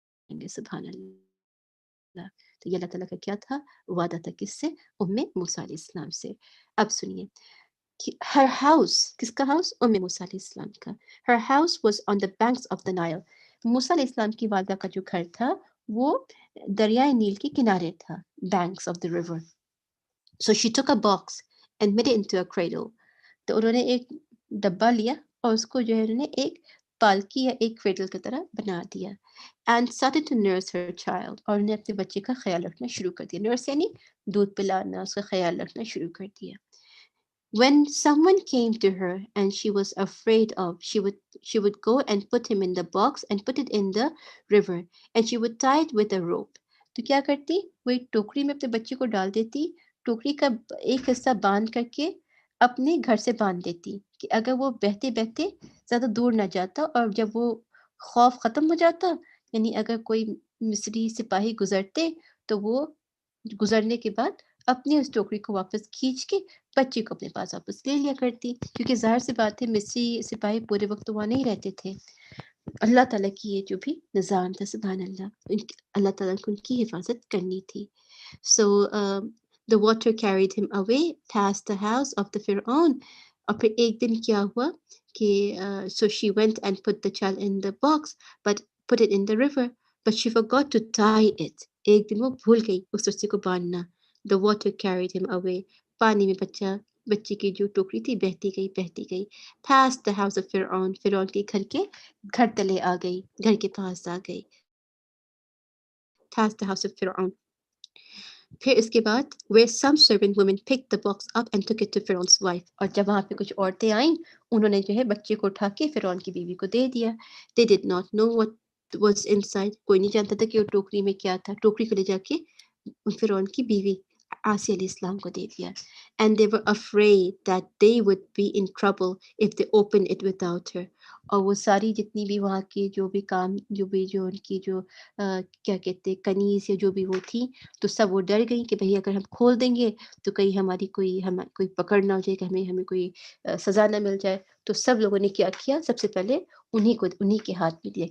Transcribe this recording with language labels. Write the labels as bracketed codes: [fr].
[ur] گے۔ سبحان اللہ۔ تو یہ اللہ تعالیٰ کا کیا تھا؟ وعدہ تھا، کس سے؟ موسیٰ علیہ السلام سے۔ اب سنیے، [en] her house، [ur] کس کا ہاؤس؟ موسیٰ علیہ السلام کا۔ [en] her house was on the banks of the Nile. [ur] موسیٰ علیہ السلام کی والدہ کا جو گھر تھا وہ دریائے نیل کے کنارے تھا، [en] banks of the river. So she took a box and made it into a cradle. [ur] تو انہوں نے ایک ڈبہ لیا اور اس کو جو ہے انہوں نے ایک پالکی یا ایک کریڈل کی طرح بنا دیا، [en] and started to nurse her child، [ur] اور انہوں نے اپنے بچے کا خیال رکھنا شروع کر دیا۔ نرس یعنی دودھ پلانا، اس کا خیال رکھنا شروع کر دیا۔ [en] When someone came to her and she was afraid of, she would go and put him in the box and put it in the river and she would tie it with a rope. [ur] تو کیا کرتی؟ وہ ایک ٹوکری میں اپنے بچے کو ڈال دیتی، ٹوکری کا ایک حصہ باندھ کر کے اپنے گھر سے باندھ دیتی کہ اگر وہ بہتے بہتے زیادہ دور نہ جاتا، اور جب وہ خوف ختم ہو جاتا، یعنی اگر کوئی مصری سپاہی گزرتے تو وہ گزرنے کے بعد اپنی اس ٹوکری کو واپس کھینچ کے بچے کو اپنے پاس واپس لے لیا کرتی، کیونکہ ظاہر سی بات ہے مصری سپاہی پورے وقت وہاں نہیں رہتے تھے۔ اللہ تعالیٰ کی یہ جو بھی نظام تھا، سبحان اللہ، اللہ تعالیٰ کو ان کی حفاظت کرنی تھی۔ سو [en] The water carried him away past the house of the Pharaoh. [ur] اور پھر ایک دن کیا ہوا کہ [en] so she went and put the child in the box but put it in the river but she forgot to tie it. [ur] ایک دن وہ بھول گئی اس رسے کو باندھنا. [en] The water carried him away. [ur] پانی میں بچے کی جو ٹوکری تھی بہتی گئی [en] past the house of [ur] فرعون فرعون کے گھر تلے آ گئی, گھر کے پاس آ گئی, past the house of فرعون. پھر اس کے بعد [en] where some servant women picked the box up and took it to Pharaoh's wife. [ur] اور جب وہاں پہ کچھ عورتیں آئیں انہوں نے جو ہے بچے کو اٹھا کے فرعون کی بیوی کو دے دیا. [en] They did not know what was inside. [ur] کوئی نہیں جانتا تھا کہ وہ ٹوکری میں کیا تھا. ٹوکری کو لے جا کے فرعون کی بیوی آسیہ علیہ السلام کو دے دیا. [en] And they were afraid that they would be in trouble if they opened it without her. [ur] اور وہ ساری جتنی بھی وہاں کی جو بھی کام جو ان کی جو کیا کہتے کنیز یا جو بھی وہ تھی تو سب وہ ڈر گئی کہ بھئی اگر ہم کھول دیں گے تو کہیں ہماری کوئی پکڑ نہ ہو جائے کہ ہمیں کوئی سزا نہ مل جائے. تو سب لوگوں نے کیا سب سے پہلے انہی کے ہاتھ میں دیا.